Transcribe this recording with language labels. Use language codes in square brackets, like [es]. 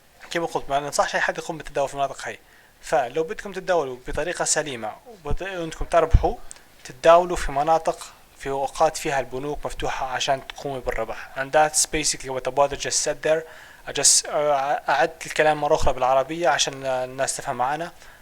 [ar] كما قلت ما ننصحش اي حد يقوم بالتداول في المناطق هي. فلو بدكم تتداولوا بطريقة سليمة وانكم تربحوا، تتداولوا في مناطق في اوقات فيها البنوك مفتوحة عشان تقوموا بالربح. [en] And that's basically what the brother just said there. I just [ar] أعدت الكلام مرة أخرى بالعربية عشان الناس تفهم معنا.